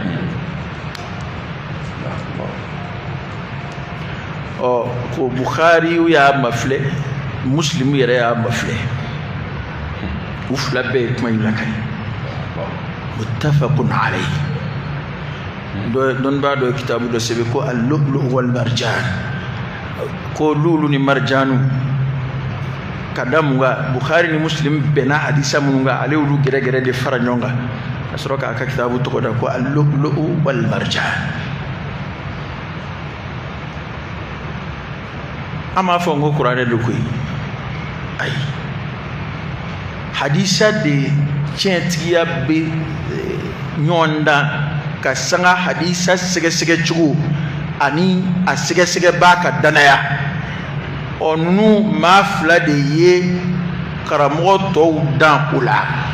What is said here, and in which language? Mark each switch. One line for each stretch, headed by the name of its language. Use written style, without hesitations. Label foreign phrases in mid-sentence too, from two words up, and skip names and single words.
Bambara: ko Bukhari y'a mafilɛ Muslim yɛrɛ y'a mafilɛ u fila bɛɛ ye kuma in lakali
Arabic: متفق عليه
Bambara: dɔnnibaa dɔ ye kitabu dɔ sɛbɛn ko
Arabic: اللؤلؤ والمرجان
Bambara: ko lulu ni marjanu ka da mun kan Bukhari ni Muslim bɛnna hadisa minnu kan ale y'olu gɛrɛgɛrɛ de fara ɲɔgɔn kan ka sɔrɔ k'a ka kitabu tɔgɔ da ko
Arabic: اللؤلؤ والمرجان
Bambara: an m'a fɔ n ko kuranɛ do koyi ayi hadisa de tiɲɛtigiya bɛ ɲɔgɔn dan ka sanga hadisa sɛgɛsɛgɛ cogo ani a sɛgɛsɛgɛ b'a ka danaya ninnu maa fila de ye karamɔgɔ tɔw dan o la